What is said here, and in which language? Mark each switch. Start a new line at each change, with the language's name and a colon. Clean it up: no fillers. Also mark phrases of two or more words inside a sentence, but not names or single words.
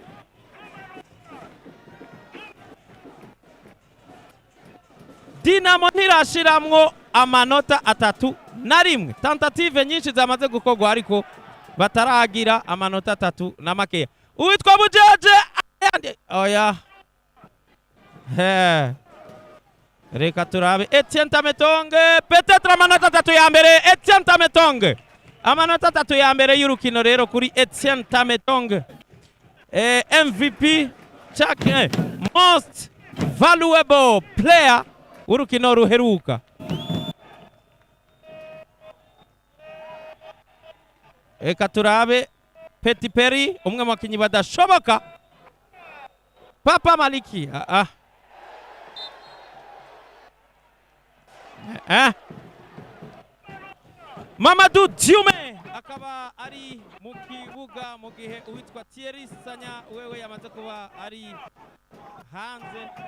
Rundi: Dinamo ntirashiramwo amanota 3 na rimwe. Tentative nyinshi zamaze gukorwa ariko bataragira amanota 3 na makeya. Uwitwa Bujeje oya reka turabe Etienne Tametonge, peut-être amanota 3 ya mbere. Etienne Tametonge amanota 3 ya mbere y'urukino rero kuri Etienne Tametonge,
English: MVP chake most valuable player
Rundi: urukino ruheruka. Reka turabe Petty Perry, umwe mu bakinyi badashoboka. Papa Maliki Mamadou Djoume akaba ari mu kibuga mu gihe uwitwa Thierry Sanya wewe yamaze kuba ari hanze.